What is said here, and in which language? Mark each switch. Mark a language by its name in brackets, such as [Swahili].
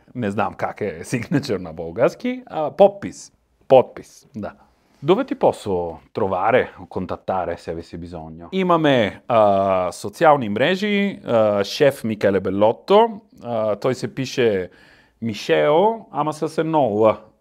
[Bulgarian] Не знам как е signature на български. Подпис, да. [Italian] Dove ti posso trovare o contattare se avessi bisogno? [Bulgarian] Имаме социални мрежи, шеф Микеле Беллотто, той се пише Мишео, ама с едно Л.